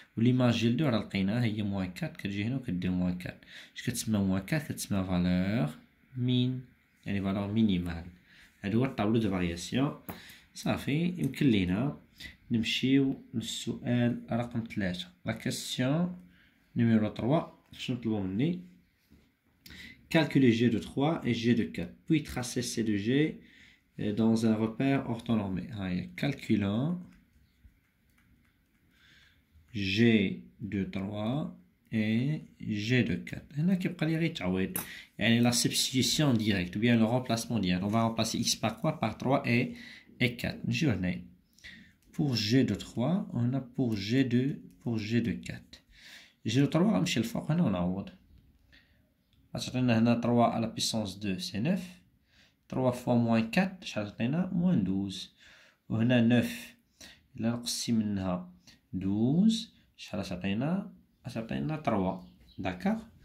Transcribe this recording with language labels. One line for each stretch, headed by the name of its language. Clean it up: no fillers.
Arabic: وليماج ديال 2 راه لقيناها هي موان 4 كتجي هنا وكدير موان 4. اش كتسمى موان 4؟ كتسمى فالور مين يعني فالور مينيمال. هذا هو الطابلو دو فارياسيون صافي. يمكن لينا نمشيو للسؤال رقم 3 لا كيسيون نيميرو 3. شنو طلبوا مني؟
French: calculer g de 3 et g de 4 puis tracer c de g dans un repère orthonormé. calculant g de 3 et g de 4.
Arabic: هنا كيبقى لي غير التعويض يعني
French: la substitution directe ou bien le remplacement direct. On va remplacer x par quoi? Par 3 et 4.
Arabic: نجيو هنا
French: pour g de 3 on a pour g de 4.
Arabic: g de 3 غنمشي للفوق هنا ونعوض. غتعطينا هنا 3 على بيسونس 2 سي 9. 3 فوا موان 4 شحال عطينا؟ موان 12. وهنا 9 إلا نقصي منها 12 شحال تعطينا؟ تعطينا 3 داكوغ.